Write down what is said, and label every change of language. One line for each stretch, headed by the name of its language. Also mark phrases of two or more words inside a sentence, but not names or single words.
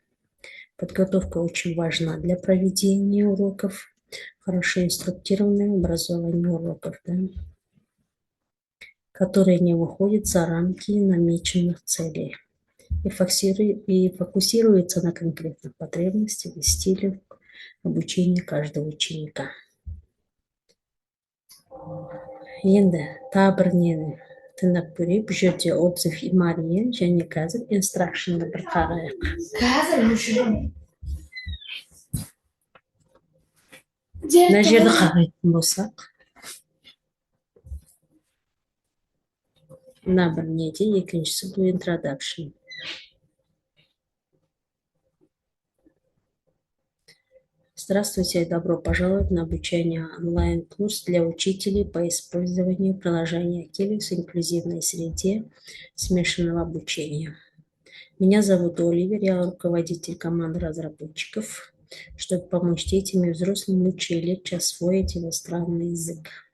Russian: Подготовка очень важна для проведения уроков, хорошо инструктированное образование уроков, да, которые не выходят за рамки намеченных целей и фокусируются на конкретных потребностях и стилях обучения каждого ученика.
Kazakh: Енді тағы бір нені тыңдап көрейік. Бұл жерде отзыв и Мария және қазір инстракшнды бір қарайық. Мына жерді қарайтын болсақ, мына бір неде, екіншісі бұл introduction.
Russian: Здравствуйте и добро пожаловать на обучение онлайн-курс для учителей по использованию приложения Акелиус в инклюзивной среде смешанного обучения. Меня зовут Оливер, я руководитель команды разработчиков, чтобы помочь детям и взрослым лучше и легче освоить иностранный язык.